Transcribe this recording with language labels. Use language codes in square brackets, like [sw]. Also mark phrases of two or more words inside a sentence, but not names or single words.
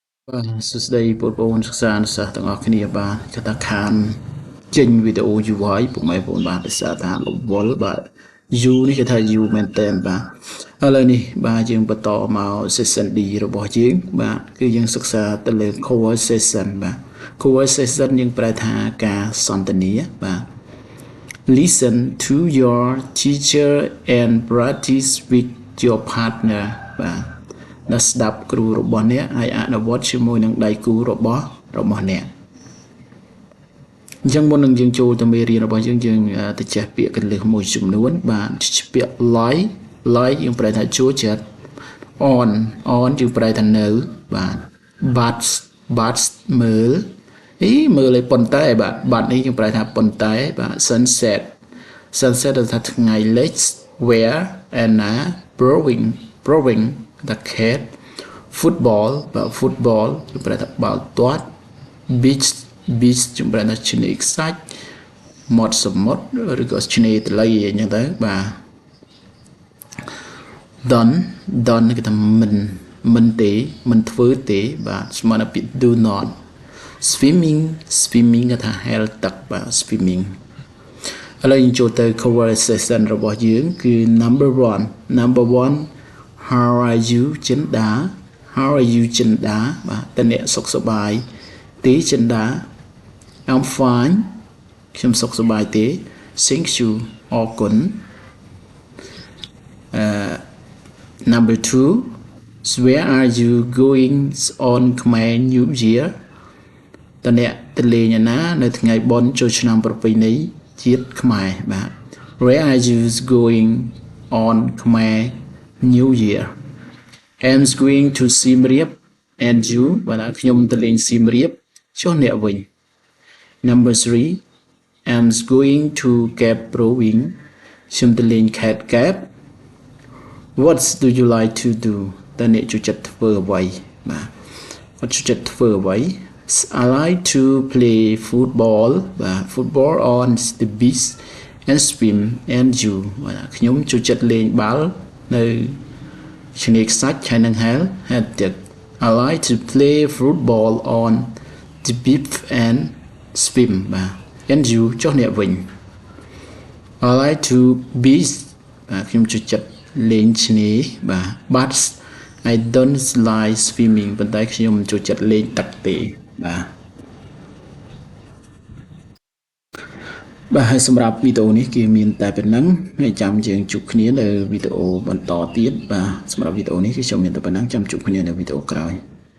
[km] សួស្តីបងប្អូនសិក្សានុសិស្សទាំងអស់គ្នាបាទកថាខានចេញវីដេអូយូរហើយពុកម៉ែបងប្អូនបាទដោយសារថារវល់បាទយូរនេះគេថាយូរមែនតើបាទឥឡូវនេះបាទយើងបន្តមក [en] session D [km] របស់យើងបាទគឺយើង សិក្សាទៅលើ conversation បាទ conversation យើងប្រែថាការសន្ទនាបាទ [en] listen to your teacher and practice with your partner [km] បាទដែលស្ដាប់គ្រូរបស់អ្នកហើយអនុវត្តជាមួយនឹងដៃគូ របស់អ្នកអញ្ចឹងមុននឹងយើងចូលទៅមេរៀនរបស់យើងទៅចេះពាក្យកលឹះមួយចំនួន បាទពាក្យ like យើងប្រែថាចូលចិត្ត on យើងប្រែថានៅបាទ but មើលមើលឲ្យប៉ុន្តែបាទនេះយើងប្រែថាប៉ុន្តែបាទ sunset ដែលថាថ្ងៃលិច [en] where and blowing the cat football [km] បាទ football យើងប្រែថាបាល់ទាត់ beach យើងប្រែថាឆ្នេរខ្សាច់មាត់សមុទ្រឬក៏ឆ្នេរទន្លេអញ្ចឹងទៅបាទ done គឺថាមិនទេមិនធ្វើទេបាទស្មើនឹងពាក្យ [en] do not swimming [km] គឺថាហែលទឹកបាទ swimming ឥឡូវយើងចូលទៅ conversation របស់យើងគឺ [en] number 1 how are you [km] ចិនដា បាទតើអ្នកសុខសប្បាយទេចិនដា [en] I'm fine [km] ខ្ញុំសុខសប្បាយទេ [en] thank you [km] អរគុណ [en] number 2 where are you going on Khmer New Year [km] តើអ្នកទៅលេងណានៅថ្ងៃបុណ្យចូលឆ្នាំប្រពៃណីជាតិខ្មែរបាទ [en] where are you going on Khmer New Year I'm going to Siem Reap and you [km] បាទខ្ញុំទៅលេងសៀមរាបចុះអ្នកវិញ [en] number 3 I'm going to Cape Rowing [km] ខ្ញុំទៅ លេងខេត្តកែប [en] What do you like to do [km] តើអ្នកចូលចិត្តធ្វើអ្វីបាទគាត់ចូលចិត្តធ្វើអ្វី [en] I like to play football បាទ football on the beach and swim and you [km] បាទខ្ញុំចូលចិត្តលេងបាល់នៅ ឆ្នេរខ្សាច់ហើយនឹងហែលទឹក [en] I like to play football on the beach and swim [km] បាទ [en] and you [km] ចុះអ្នកវិញ [en] I like to beach [km] បាទខ្ញុំចូលចិត្តលេងឆ្នេរបាទ [en] but I don't like swimming [km] ប៉ុន្តែខ្ញុំចូលចិត្តលេងទឹកទេ បាទហើយសម្រាប់វីដេអូនេះគឺមានតែប៉ុណ្ណឹងហើយចាំយើងជួបគ្នានៅវីដេអូបន្តទៀតបាទសម្រាប់វីដេអូនេះគឺខ្ញុំមានតែប៉ុណ្ណឹងចាំជួបគ្នានៅវីដេអូក្រោយ